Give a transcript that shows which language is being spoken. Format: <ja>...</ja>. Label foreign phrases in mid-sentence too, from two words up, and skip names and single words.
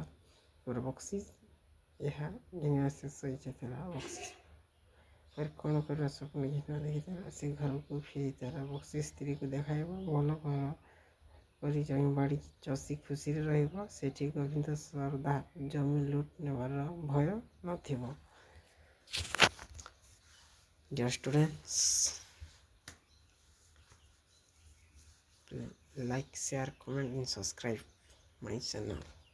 <or>ବକ୍ସିସ। ଏହା ଘିନୁଆର ଶେଷ ଇଚ୍ଛା ଥିଲା। ବକ୍ସିସ ପରେ କ'ଣ କରିବାର ସ୍ୱପ୍ନ ଘିନୁଆ ଦେଖିଥିଲା? ସେ ଘରକୁ ଫେରି ତାର ବକ୍ସିସ ସ୍ତ୍ରୀକୁ ଦେଖାଇବ। ଭଲ ଘର କରି ଜମିବାଡ଼ି ଚଷି ଖୁସିରେ ରହିବ। ସେଠି ଗୋବିନ୍ଦ ସରଦାର ଜମି ଲୁଟ ନେବାର ଭୟ ନଥିବ।</or> <en>Dear students, like, share, comment and subscribe my channel.</en>